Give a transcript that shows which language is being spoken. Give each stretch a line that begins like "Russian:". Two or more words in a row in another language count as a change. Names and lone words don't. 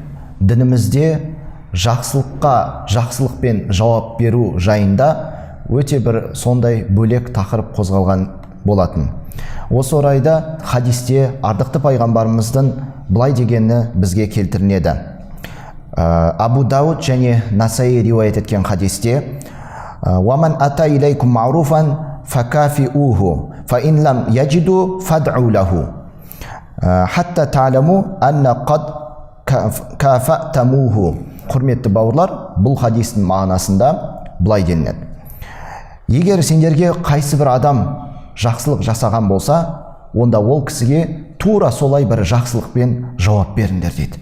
Kazakh: Дінімізде жақсылыққа жақсылықпен жауап беру жайында өте бір сондай бөлек тақырып қозғалған болатын. Осы орайда хадисте ардықты пайғамбарымыздың былай дегені бізге келтірінеді. Абу Дауд және Насаи риуаят еткен хадисте:
Arabic: "ومن أتى إليكم معروفا فكافئوه فإن لم تجدوا فادعوا له. حتى تعلموا أن قد كافأتموه."
Kazakh: Құрметті бауырлар, бұл хадистің мағынасында былай денеді: егер сендерге қайсы бір адам жақсылық жасаған болса, онда ол кісіге тура солай бір жақсылықпен жауап беріңдер дейді.